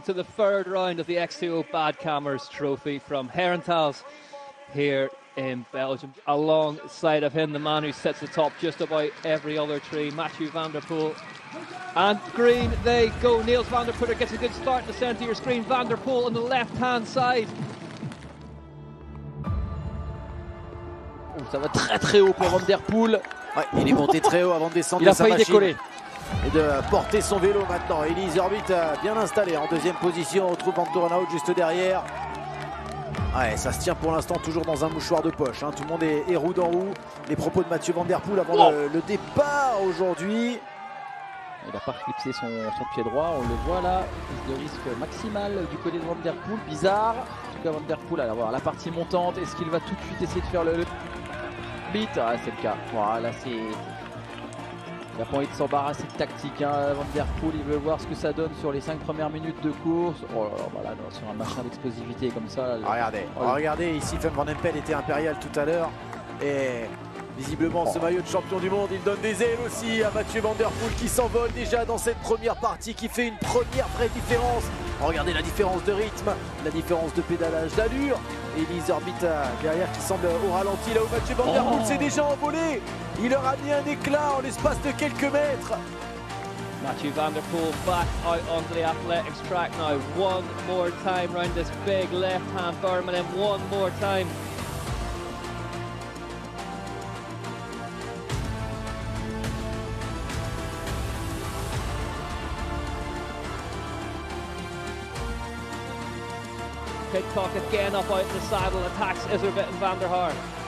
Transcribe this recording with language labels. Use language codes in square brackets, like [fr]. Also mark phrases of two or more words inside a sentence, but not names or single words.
[en] to the third round of the X2O Badkamers Trophy from Herentals here in Belgium. Alongside of him, the man who sits atop just about every other tree, Mathieu van der Poel. And green they go. Niels van der Putter gets a good start in the centre of your screen. Van der Poel on the left-hand side. [fr] Oh, ça va très haut pour Van der Poel. Ouais, il est monté très haut avant de descendre de sa machine. Décoller. Et de porter son vélo maintenant. Elise Orbit bien installé en deuxième position. On retrouve Van der Poel juste derrière. Ouais, ça se tient pour l'instant toujours dans un mouchoir de poche. Hein. Tout le monde est roue dans roue. Les propos de Mathieu van der Poel avant le départ aujourd'hui. Il n'a pas clipsé son pied droit, on le voit là. Prise de risque maximale du côté de Van der Poel. Bizarre. En tout cas, Van der Poel, alors la partie montante. Est-ce qu'il va tout de suite essayer de faire le beat? Ah, c'est le cas. Voilà, c'est. Il n'a pas envie de s'embarrasser de tactique, hein. Van der Poel, il veut voir ce que ça donne sur les 5 premières minutes de course. Oh là là, voilà, sur un machin d'explosivité comme ça. Regardez, ici Fem Van Empel était impérial tout à l'heure. Et visiblement ce maillot de champion du monde, il donne des ailes aussi à Mathieu van der Poel qui s'envole déjà dans cette première partie, qui fait une première vraie différence. Regardez la différence de rythme, la différence de pédalage, d'allure. Et Elise Orbit derrière qui semble au ralenti, là où Mathieu van der Poel s'est déjà envolé. Il leur a mis un éclat en l'espace de quelques mètres. [en] Mathieu van der Poel back out onto the athletics track now. One more time round this big left-hand berm, and then one more time. Pidcock again up out in the saddle, attacks Iserbit and Van der Haar.